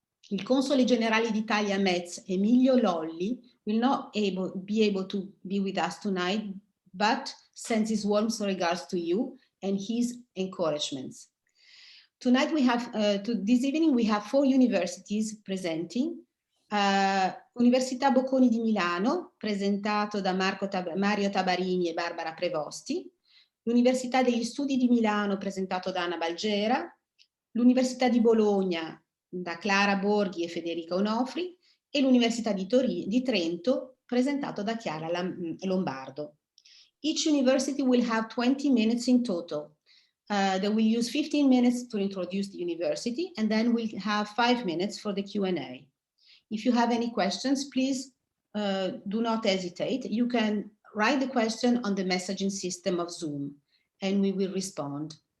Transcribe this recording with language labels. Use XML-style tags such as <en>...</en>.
<en>Il Console Generale d'Italia a Metz, Emilio Lolli, will not be able to be with us tonight, but sends his warm regards to you and his encouragements. Tonight we have, this evening we have 4 universities presenting.</en> <it>Università Bocconi di Milano, presentato da Mario Tabarini e Barbara Prevosti. L'Università degli Studi di Milano, presentato da Anna Balgera. L'Università di Bologna, da Clara Borghi e Federica Onofri, e l'Università di Trento, presentato da Chiara Lombardo.</it> <en>Each university will have 20 minutes in total. They will use 15 minutes to introduce the university, and then we'll have 5 minutes for the Q&A. If you have any questions, please do not hesitate. You can write the question on the messaging system of Zoom, and we will respond.</en>